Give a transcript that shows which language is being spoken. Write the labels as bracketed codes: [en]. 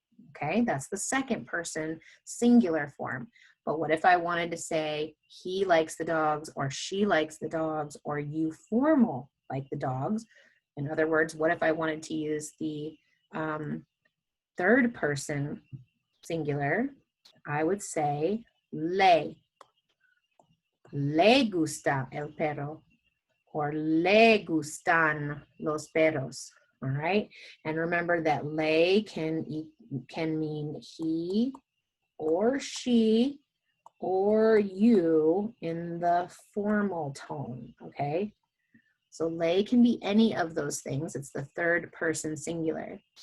[en] Okay, that's the second person singular form. But what if I wanted to say he likes the dogs, or she likes the dogs, or you formal like the dogs? In other words, what if I wanted to use the third person singular? I would say [es] le gusta el perro, or le gustan los perros. [en] All right, and remember that le can mean he or she or you in the formal tone, okay? So le can be any of those things. It's the third person singular.